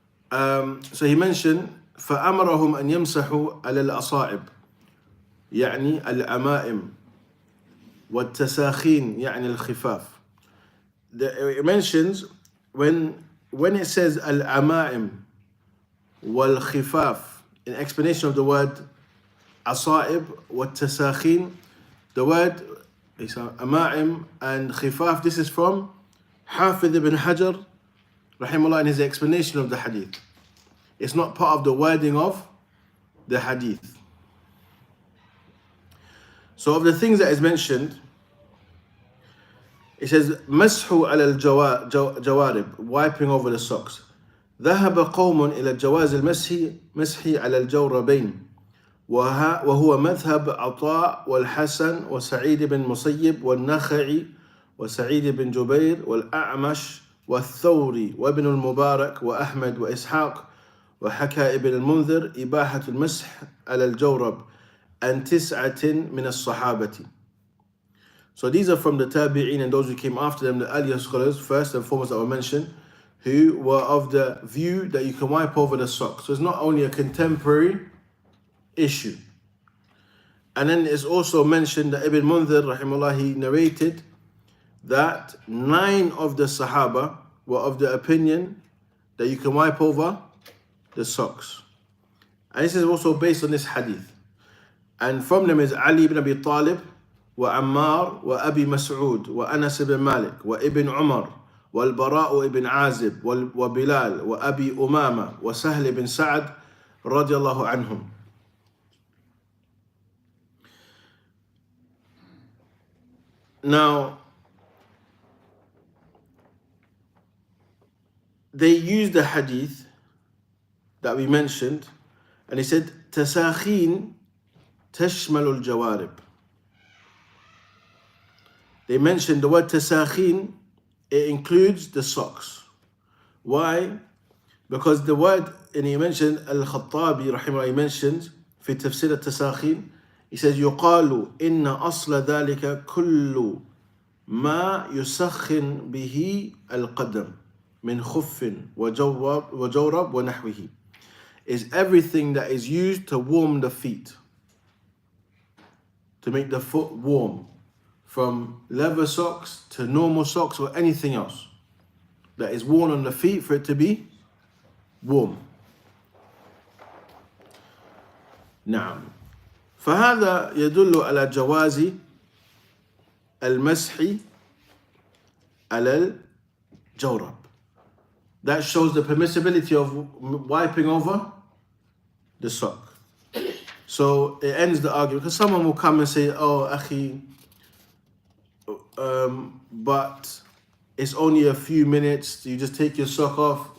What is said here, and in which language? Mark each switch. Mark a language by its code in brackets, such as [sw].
[en] So he mentioned [ar] فأمرهم أن يمسحوا على الأصائب يعني العمائم والتساخين يعني الخفاف. [en] It mentions when it says al-amaim wal-khifaf, in explanation of the word asaib wat-tasakhin, the word amaim and khifaf, this is from Hafiz ibn Hajar rahimahullah in his explanation of the hadith. It's not part of the wording of the hadith. So of the things that is mentioned, it says [ar] مسح على الجوارب, [en] wiping over the socks. [ar] ذهب قوم إلى جواز المسح على الجوربين وهو مذهب عطاء والحسن وسعيد بن مسيب والنخعي وسعيد بن جبير والأعمش والثوري وابن المبارك وأحمد وإسحاق وحكى ابن المنذر إباحة المسح على الجورب عن 9 من الصحابة. [en] So these are from the tabi'in and those who came after them, the earlier scholars, first and foremost that were mentioned, who were of the view that you can wipe over the socks. So it's not only a contemporary issue. And then it's also mentioned that Ibn Munzir, rahimahullah, he narrated that 9 of the Sahaba were of the opinion that you can wipe over the socks. And this is also based on this hadith. And from them is Ali ibn Abi Talib, [ar] وعمار وأبي مسعود وأنس بن مالك وابن عمر والبراء ابن عازب وبلال وأبي أمامة وسهل بن سعد رضي الله عنهم. [en] Now, they used the hadith that we mentioned and he said [ar] تساخين تشمل الجوارب. [en] they mentioned the word tasakhin, it includes the socks. Why? Because the word, and he mentioned, Al-Khattabi rahimahullah, he mentioned [ar] في تفسير التساخين, [en] he says [ar] يقال إن أصل ذلك كل ما يسخن به القدم من خف وجورب ونحوه, [en] is everything that is used to warm the feet, to make the foot warm, from leather socks to normal socks or anything else that is worn on the feet for it to be warm. [ar] نعم. فهذا يدل على جواز المسح على الجورب. [en] That shows the permissibility of wiping over the sock. So it ends the argument, because someone will come and say, oh, akhi, but it's only a few minutes, you just take your sock off.